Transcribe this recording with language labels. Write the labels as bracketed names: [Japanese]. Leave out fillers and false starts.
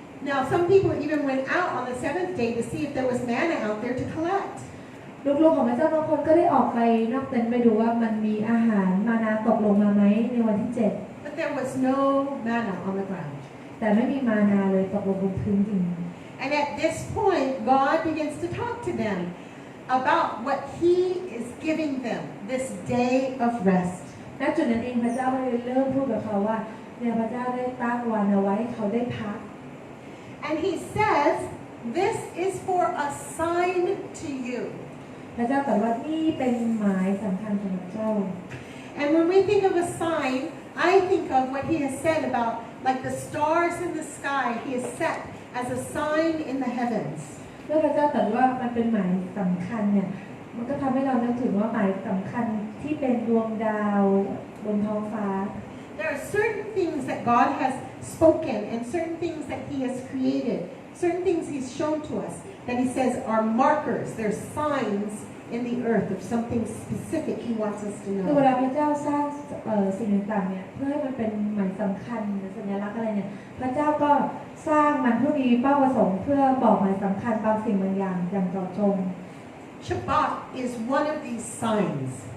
[English] Now, some people even went out on the seventh day to see if there was manna out there to collect. [Thai] ลูกๆของพระเจ้าบางคนก็ได้ออกไปนอกเต็นท์ไปดูว่ามันมีอาหารมานาตกลงมาไหมในวันที่7 [English] But there was no manna on the ground. [Thai] แต่ไม่มีมานาเลยตกลงบนพื้นดิน [English] And at this point, God begins to talk to them about what He is giving them, this day of rest. [Thai] ณจุดนั้นเองพระเจ้าเลยเริ่มพูดกับเขาว่าเนี่ยพระเจ้าได้ตั้งวันเอาไว้เขาได้พัก [English] And He says, this is for a sign to you. [Thai] พระเจ้าตรัสว่านี่เป็นหมายสำคัญสำหรับเจ้า [English] And when we think of a sign, I think of what He has said about like the stars in the sky, He has set as a sign in the heavens. [Thai] เมื่อพระเจ้าตรัสว่ามันเป็นหมายสำคัญเนี่ยมันก็ทำให้เรานึกถึงว่าหมายสำคัญที่เป็นดวงดาวบนท้องฟ้า [English] There are certain things that God has spoken and certain things that He has created, certain things He's shown to us that He says are markers, they're signs in the earth of something specific He wants us to [Thai] คือเว [English] know. [Thai] ลาพระเจ้าสร้างสิ่งต่างๆเนี่ยเพื่อให้มันเป็นหมายสำคัญหรือสัญลักษณ์อะไรเนี่ยพระเจ้าก็สร้างมันเพื่อมีเป้าประสงค์เพื่อบอกหมายสำคัญบางสิ่งบางอย่างอย่างเจาะจง [English] Shabbat is one of these signs.